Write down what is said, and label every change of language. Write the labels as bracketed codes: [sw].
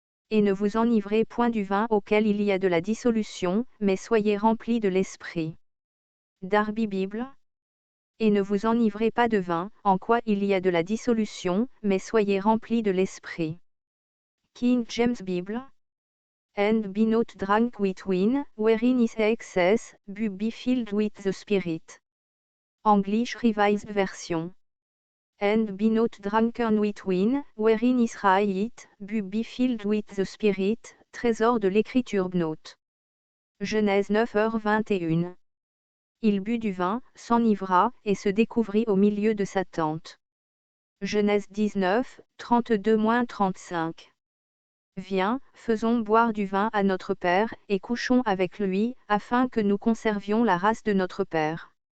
[fr] Et ne vous enivrez point du vin auquel il y a de la dissolution, mais soyez remplis de l'Esprit. Darby Bible. Et ne vous enivrez pas de vin, en quoi il y a de la dissolution, mais soyez remplis de l'Esprit. [en] King James Bible. And be not drunk with wine, wherein is excess, but be filled with the Spirit. English Revised Version. And be not drunken with wine, wherein is riot, but be filled with the Spirit. [fr] Trésor de l'Écriture note. Genèse 9h21. Il but du vin, s'enivra, et se découvrit au milieu de sa tente. Genèse 19, 32-35. Viens, faisons boire du vin à notre Père, et couchons avec lui, afin que nous conservions la race de notre Père.